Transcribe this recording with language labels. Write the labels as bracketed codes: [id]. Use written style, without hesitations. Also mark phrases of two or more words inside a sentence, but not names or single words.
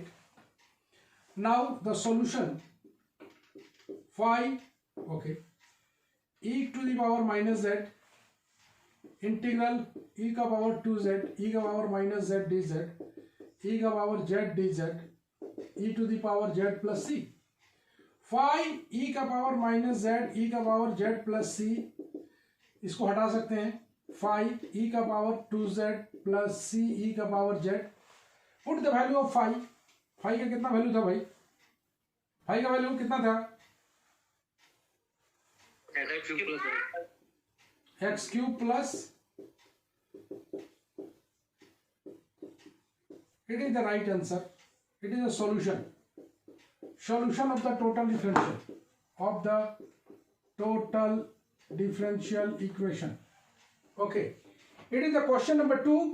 [en] Now the solution phi, okay, e to the power minus z integral e ka power 2z e ka power minus z dz e ka power z dz e to the power z plus c. phi e का power minus z e का power z plus c, [hi] इसको हटा सकते हैं. [en] phi e का power 2z plus c e का पावर z. put the value of phi. [hi] phi का कितना वैल्यू था भाई? phi का वैल्यू कितना था? x [en] cube plus, it is the right answer. It is a solution of the total differential equation. Okay, it is the question number 2.